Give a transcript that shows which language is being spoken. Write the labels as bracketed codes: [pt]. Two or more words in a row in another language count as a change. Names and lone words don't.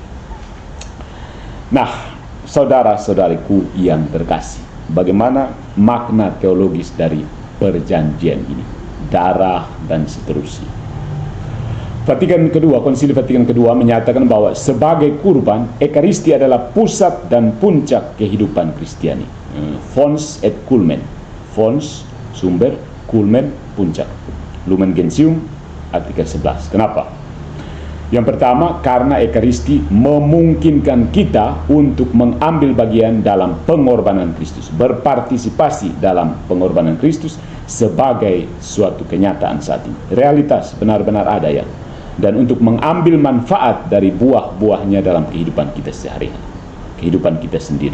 [id] Nah, saudara-saudariku yang terkasih, bagaimana makna teologis dari perjanjian ini, darah dan seterusnya. Konsili Vatikan kedua menyatakan bahwa sebagai kurban, Ekaristi adalah pusat dan puncak kehidupan Kristiani. [la] Fons et culmen, fons sumber, culmen puncak. [id] Lumen Gentium artikel 11. Kenapa? Yang pertama, karena Ekaristi memungkinkan kita untuk mengambil bagian dalam pengorbanan Kristus, berpartisipasi dalam pengorbanan Kristus sebagai suatu kenyataan saat ini. Realitas benar-benar ada ya. Dan untuk mengambil manfaat dari buah-buahnya dalam kehidupan kita sehari-hari, kehidupan kita sendiri.